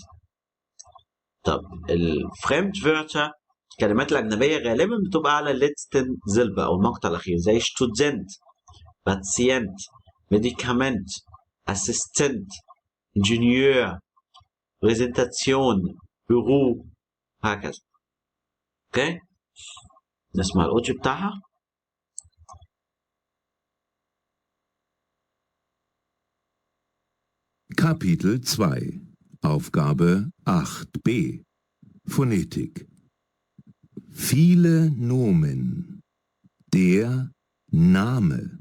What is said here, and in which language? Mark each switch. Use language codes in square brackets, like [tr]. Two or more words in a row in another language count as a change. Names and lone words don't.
[ar] طب الفريمدوörter الكلمات الأجنبية غالبا بتبقى على [de] letzten Silbe [ar] أو المقطع الأخير زي [de] Student, Patient, Medikament, Assistent, Ingenieur, Präsentation, Büro هكذا. [ar] اوكي نسمع الأوديو بتاعها. [de] Kapitel 2 Aufgabe 8b Phonetik. Viele Nomen. Der Name.